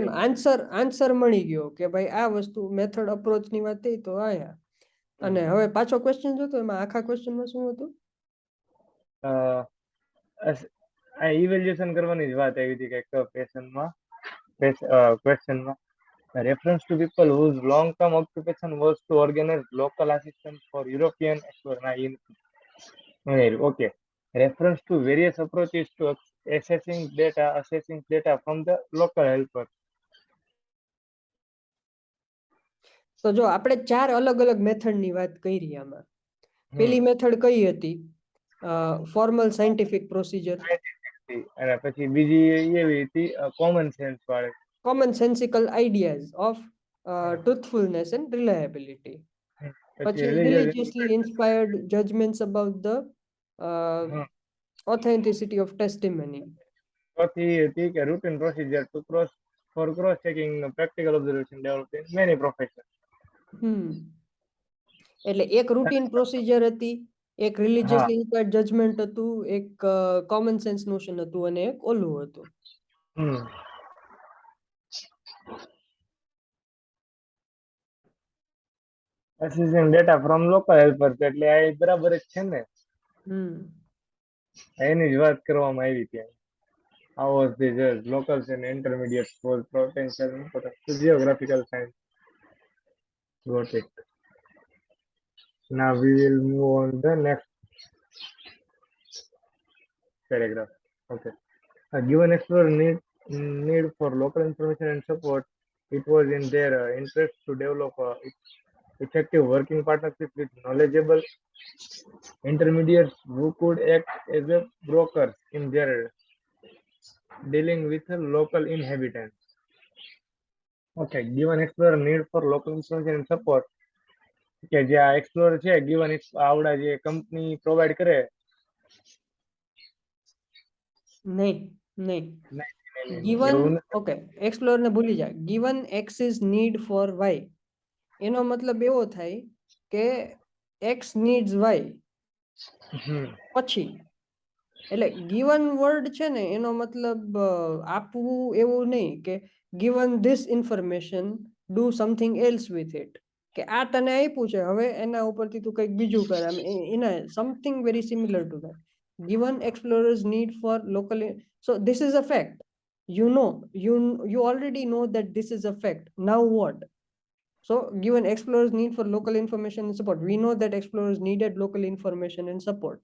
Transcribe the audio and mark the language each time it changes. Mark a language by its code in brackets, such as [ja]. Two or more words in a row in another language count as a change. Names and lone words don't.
[gu] એમ આન્સર મળી ગયો કે ભાઈ આ વસ્તુ [en] method approach [gu] ની વાત થઈ તો આયા. અને હવે પાછો ક્વેશ્ચન જોતો એમાં આખા ક્વેશ્ચનમાં શું હતું આ ઇવેલ્યુએશન કરવાની જ વાત આવી હતી કે ક્વેશ્ચનમાં [en] reference to people whose long-term occupation was to organize local assistance for European exploration. Okay. Reference to various approaches to assessing data from the local helpers. [gu] તો જો આપણે 4 અલગ અલગ મેથડ ની વાત કરી આમાં. પેલી મેથડ કઈ હતી [en] formal scientific procedure [gu] અને પછી બીજી એવી હતી [en] common sense [gu] વાળી [en] common sensical ideas of truthfulness and reliability. પછી religiously inspired judgments about the authenticity of testimony. [gu] ચોથી હતી કે [en] routine procedure to cross checking practical observation developed in many professions. [gu] એટલે એક [en] routine procedure [gu] હતી એક [en] religiously inspired judgment [gu] હતું એક [en] common sense notion [gu] હતું અને એક ઓલું હતું. [en] assessing data from local helpers [gu] એટલે આ બરાબર જ છે ને એની જ વાત કરવામાં આવી ત્યાં. [en] How was the judge locals and intermediates for potential importance to geographical science? Got it. Now we will move on the next paragraph. Okay. Given explorer need for local information and support, it was in their interest to develop effective working partnership with knowledgeable intermediates who could act as a brokers in their dealing with local inhabitants. Okay, given explorer need for local information and support, [gu] કે જે આ એક્સપ્લોરર છે given આવડા જે કંપની પ્રોવાઈડ કરે નહીં given ઓકે એક્સપ્લોરર ને ભૂલી જા [en] given x is need for y [gu] એનો મતલબ એવો થાય કે [en] x needs y [gu] પછી એટલે given વર્ડ છે ને એનો મતલબ આપવું એવું નહીં કે [en] given this information do something else with it [gu] કે આ તને આપ્યું છે હવે એના ઉપરથી તું કંઈક બીજું કર એના [en] something very similar to that. Given explorers need for local so this is a fact you already know that this is a fact now what. So given explorers need for local information and support we know that explorers needed local information and support.